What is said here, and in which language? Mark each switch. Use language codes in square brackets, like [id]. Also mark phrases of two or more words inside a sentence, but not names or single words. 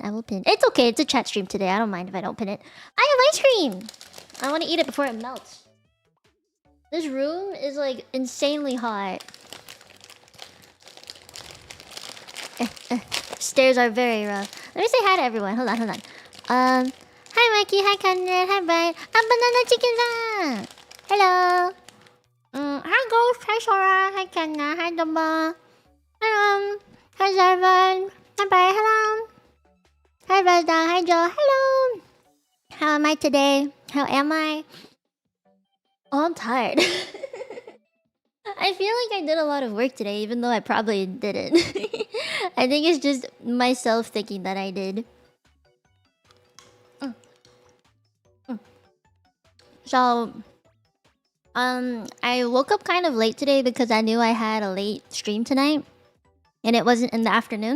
[en] It's okay, it's a chat stream today. I don't mind if I don't pin it. I have ice cream. I want to eat it before it melts. This room is like insanely hot. Stairs are very rough. Let me say hi to everyone. Hold on. Hi Mikey, hi Conrad, hi Brian. I'm Banana Chicken. Hello. Hi Ghost, hi Sora, hi Kenna, hi Dumba. Hello. Hi Zarvan. Hi Brian, hello. Hi Razda, hi Joe, hello. How am I today? How am I? Oh, I'm tired. I feel like I did a lot of work today, even though I probably didn't. I think it's just myself thinking that I did. So, I woke up kind of late today because I knew I had a late stream tonight, and it wasn't in the afternoon.